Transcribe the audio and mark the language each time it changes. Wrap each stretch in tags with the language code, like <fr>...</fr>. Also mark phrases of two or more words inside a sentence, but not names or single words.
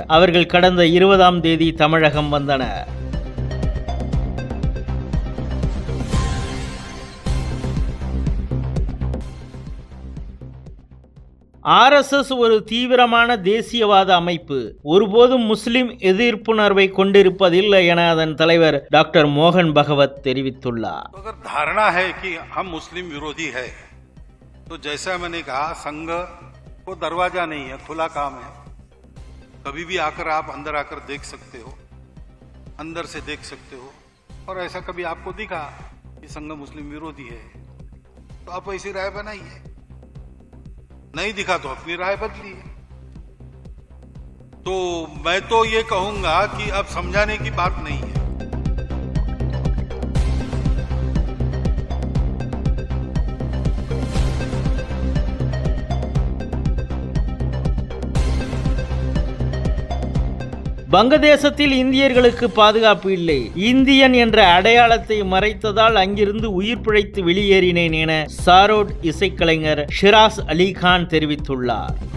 <ta>அவர்கள் கடந்த 20ஆம் தேதி தமிழகம் வந்தனர். RSS ஒரு தீவிரமான தேசியவாத அமைப்பு, ஒருபோதும் முஸ்லிம் எதிர்ப்புணர்வை கொண்டிருப்பதில்லை என அதன் தலைவர் டாக்டர் மோகன் பகவத் தெரிவித்துள்ளார்.</ta> <hi>धारणा है कि हम मुस्लिम विरोधी है तो जैसा मैंने कहा संघ को दरवाजा नहीं है, खुला काम है. कभी भी आकर आप अंदर आकर देख सकते हो, अंदर से देख सकते हो। और ऐसा कभी आपको दिखा कि संघ मुस्लिम विरोधी है तो आप ऐसी राय बनाइए, नहीं दिखा तो अपनी राय बदलिए। तो मैं तो ये कहूंगा कि अब समझाने की बात नहीं है।</hi> <ta>வங்கதேசத்தில் இந்தியர்களுக்கு பாதுகாப்பு இல்லை, இந்தியன் என்ற அடையாளத்தை மறைத்ததால் அங்கிருந்து உயிர் பிழைத்து வெளியேறினேன் என சாரோட் இசைக்கலைஞர் ஷிராஸ் அலிகான் தெரிவித்துள்ளார்.</ta>